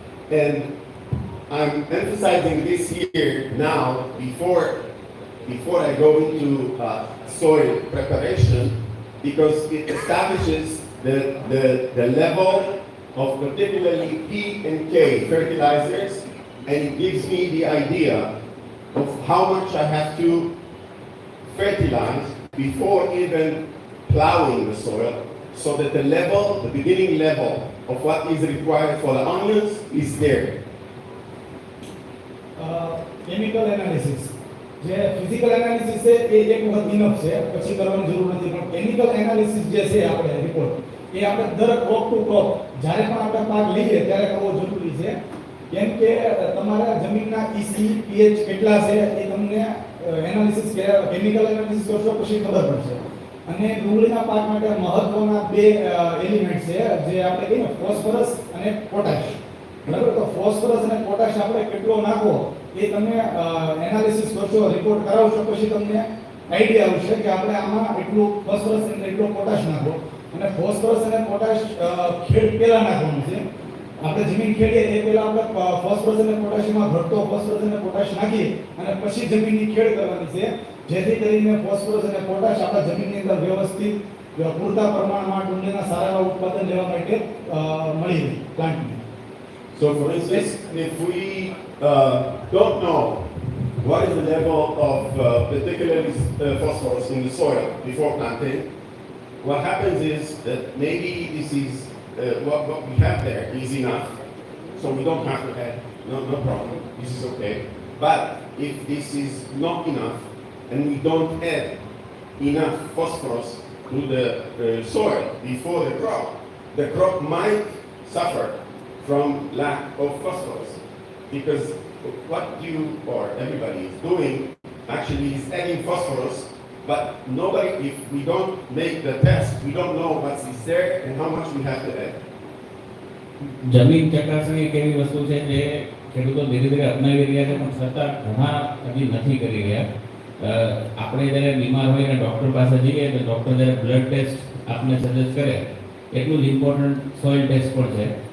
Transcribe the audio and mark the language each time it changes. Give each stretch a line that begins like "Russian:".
English: and I'm emphasizing this here now before I go into soil preparation, because it establishes the level of particularly P and K fertilizers, and it gives me the idea of how much I have to fertilize before even plowing the soil, so that the level, the beginning level of what is required for the onions is there.
Gujarati: Chemical analysis જે physical analysis છે એ એક વખત enough છે, પછી કરવાની જરૂર નથી. પણ કેમિકલ એનાલિસિસ જે છે આપણે રિપોર્ટ એ આપણે દર ક્રોપ ટુ ક્રોપ જ્યારે પણ આપણે પાક લઈએ ત્યારે કરવો જરૂરી છે. કેમ કે તમારા જમીનના EC pH કેટલા છે એ તમને એનાલિસિસ કેમિકલ એનાલિસિસ કરશો પછી ખબર પડશે. અને ડુંગળીના પાક માટે મહત્વના બે એલિમેન્ટ છે જે આપણે કહીએ ફોસ્ફરસ અને પોટાશ. બરાબર, તો ફોસ્ફરસ અને પોટાશ આપણે કેટલો નાખવો એ તમે એનાલિસિસ કરશો, રિપોર્ટ કરાવશો, પછી તમને આઈડિયા આવશે કે આપણે આમાં એટલું ફોસ્ફરસ અને એટલો પોટાશ નાખવો. અને ફોસ્ફરસ અને પોટાશ ખેડ પહેલા નાખવાનું છે. આપણે જમીન ખેડીએ એ પહેલા આપણે ફોસ્ફરસ અને પોટાશમાં ઘટતો ફોસ્ફરસ અને પોટાશ નાખી અને પછી જમીનની ખેડ કરવાની છે, જેથી કરીને ફોસ્ફરસ અને પોટાશ આપણા જમીનની અંદર વ્યવસ્થિત પૂરતા પ્રમાણમાં ડુંગળીના સારા ઉત્પાદન લેવા માટે મળી રહે પ્લાન્ટને.
English: So for instance, if we don't know what is the level of particularly phosphorus in the soil before planting, what happens is that maybe this is what we have there is enough, so we don't have to add, no problem, this is okay. But if this is not enough and we don't add enough phosphorus to the soil before the crop might suffer from lack of phosphorus, because what you or everybody is doing actually is adding phosphorus, but nobody, if we don't make the test, we don't know what is there and how much we have to add.
Gujarati: જમીન ચકાસણી એક એવી વસ્તુ છે જે ખેડૂતો ધીરે ધીરે અપનાવી રહ્યા છે, પણ છતાં ઘણા હજી નથી કરી રહ્યા. આપણે જ્યારે બીમાર હોય અને ડૉક્ટર પાસે જઈએ તો ડૉક્ટર જ્યારે બ્લડ ટેસ્ટ આપને સજેસ્ટ કરે એટલું જ ઇમ્પોર્ટન્ટ સોઇલ ટેસ્ટ પણ છે.